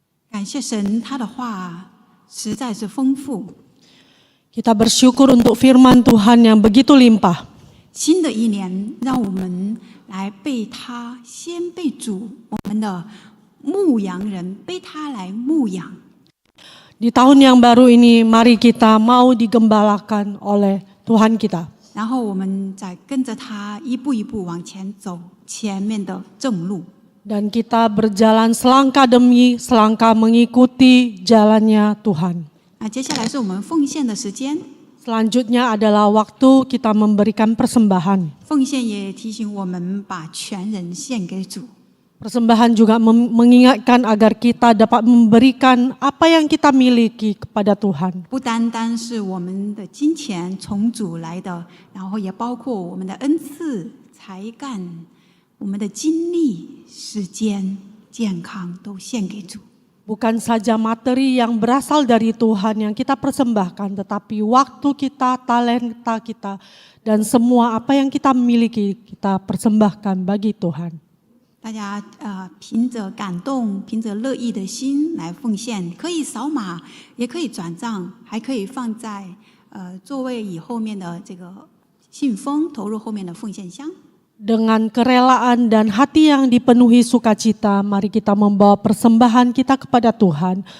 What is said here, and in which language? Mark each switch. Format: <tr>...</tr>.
<zh>感谢神，他的话实在是丰富。</zh> <id>Kita bersyukur untuk firman Tuhan yang begitu limpah.</id> <zh>新的一年，让我们来被他先被主，我们的牧羊人被他来牧养。</zh> <id>Di tahun yang baru ini, mari kita mau digembalakan oleh Tuhan kita.</id> <zh>然后我们再跟着他一步一步往前走，前面的正路。</zh> <id>Dan kita berjalan selangkah demi selangkah mengikuti jalannya Tuhan.</id> <zh>那接下来是我们奉献的时间，</zh> <id>Selanjutnya adalah waktu kita memberikan persembahan.</id> <zh>奉献也提醒我们把全人献给主。</zh> <id>Persembahan juga mengingatkan agar kita dapat memberikan apa yang kita miliki kepada Tuhan.</id> <zh>不单单是我们的金钱从主来的，然后也包括我们的恩赐、才干、我们的精力、时间、健康都献给主。</zh> <id>Bukan saja materi yang berasal dari Tuhan yang kita persembahkan, tetapi waktu kita, talenta kita, dan semua apa yang kita miliki kita persembahkan bagi Tuhan.</id> <zh>大家凭着感动、凭着乐意的心来奉献，可以扫码，也可以转账，还可以放在座位椅后面的这个信封，投入后面的奉献箱。</zh> <id>Dengan kerelaan dan hati yang dipenuhi sukacita, mari kita membawa persembahan kita kepada Tuhan.</id>